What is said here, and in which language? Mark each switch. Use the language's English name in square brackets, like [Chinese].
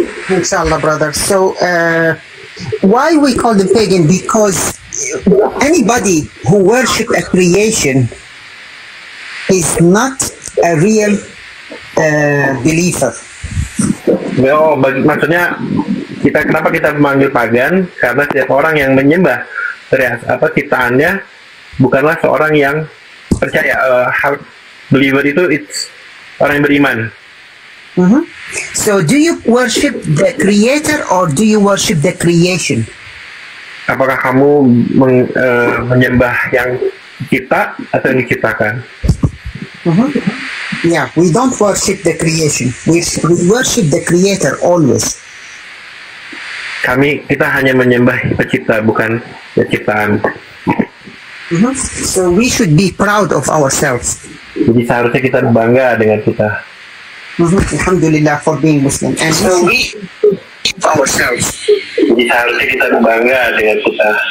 [English] Inshallah, brother. So, why we call them pagan? Because anybody who worship a creation is not a real believer. [Indonesian] Maksudnya kenapa kita memanggil pagan? Karena setiap orang yang menyembah ciptaannya bukanlah seorang yang percaya. Believer itu orang yang beriman. [English] So do you worship the creator or do you worship the creation? [Indonesian] Apakah kamu menyembah yang dicipta atau yang diciptakan? [English] Yeah, we don't worship the creation. We worship the creator always. [Indonesian] Kita hanya menyembah pencipta, bukan ciptaan. [English] So we should be proud of ourselves. [Indonesian] Jadi seharusnya kita bangga dengan kita. [English] Alhamdulillah for being Muslim. And so we keep ourselves. [Indonesian] Jadi seharusnya kita bangga dengan kita.